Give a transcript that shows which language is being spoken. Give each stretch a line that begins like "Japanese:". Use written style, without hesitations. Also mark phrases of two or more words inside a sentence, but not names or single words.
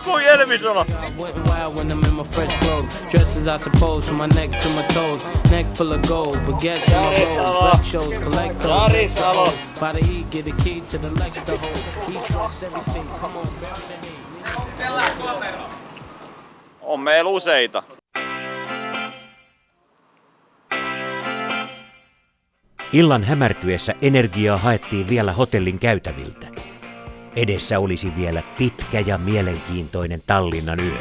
Finnish: Kuin Elvis-ola.
English: I went wild when I'm in my fresh clothes. Dressed as I suppose, from my neck to my toes. Neck full of gold, baguettes in my rolls. Rec shows, collect those. By the E, get a key to the Lex to hold. East, west, every state, come on, bounce the heat.
Finnish: On meillä useita. Illan hämärtyessä energiaa haettiin vielä hotellin käytäviltä. Edessä olisi vielä pitkä ja mielenkiintoinen Tallinnan yö.